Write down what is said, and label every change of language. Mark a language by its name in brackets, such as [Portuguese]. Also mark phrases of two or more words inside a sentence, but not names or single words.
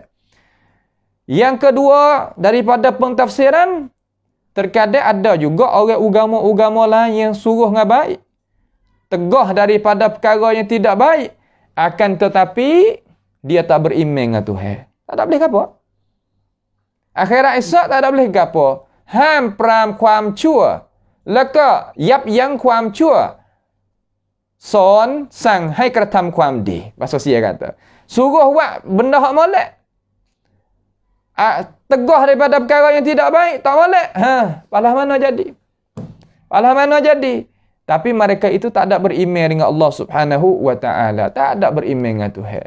[Malay] Yang kedua, daripada pentafsiran, terkadang ada juga orang agama-agama lain yang suruh dengan baik, tegah daripada perkara yang tidak baik, akan tetapi dia tak beriman dengan Tuhan. Tak boleh apa? Akhirat esok tak boleh apa? [Thai] Ham pram ความชั่ว แล้วก็ยับยั้งความชั่ว สอนสั่งให้กระทำความดี. [Malay] Bahasa Sia kata, suruh buat benda hak molek. Tegah daripada perkara yang tidak baik, tak molek. Palah mana jadi? Palah mana jadi? Tapi mereka itu tak ada beriman dengan [Arabic] الله سبحانه وتعالى, [Malay] tak ada beriman dengan Tuhan.